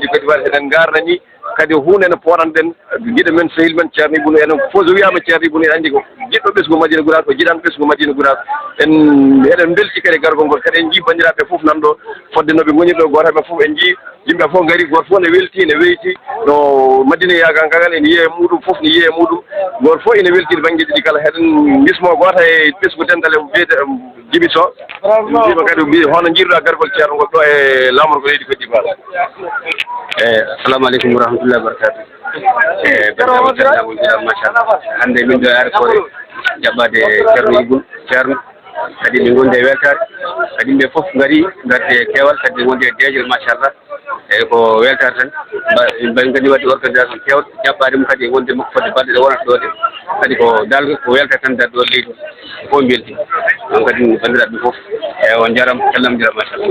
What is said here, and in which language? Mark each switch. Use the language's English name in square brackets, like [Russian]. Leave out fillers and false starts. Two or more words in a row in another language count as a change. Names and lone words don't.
[Fula] Côte d'Ivoire eɗen garnani kadi hunde ne poɗanɗen guiɗo men sehil men ceerno Ibou enen fof so wiyama ceerno Ibou ene andi ko jiɗɗo ɓesgu Madina Gounass ko jiɗan ɓesgu Madina Gounass eɗen belti kadi gargol ngol kadi en jii bandiraɓe fof nanɗo fodde nooɓe gonirɗo goto heɓe fof en jii yimɓe fof gaari goto fof ne welti ne weyti no Madina yaga ngal ene yiiye muɗum fof ne yiiye muɗum goto fof ene weltide banggueji ɗi kala heɗen bismo goto e ɓesgu dentale wiyete Djiby Sow mbima kadi mbi hono jiiruɗa gargol ceerno ngol ɗo e lamorgo leydi Côte d'Ivoire [Arabic] السلام عليكم و رحمة الله و بركاته [Fula] machallah hannde min ɗo e aéroport jaɓɓade ceerno kadi min gondi e weltare kadi yimɓe fof garde keewal kadi gondi e deejel machallah eyyi ko weltare tan mbaɗi kadi waɗi organisation kewɗo jaɓɓade mum kadi e wonde makko fodde balɗe ɗe wonata ɗo ɗe kadi ko dal ko weltare tan dar ɗo leydi fof belti ɗon kadi bandiraɓe fof eyyi on jarama callamdira machallah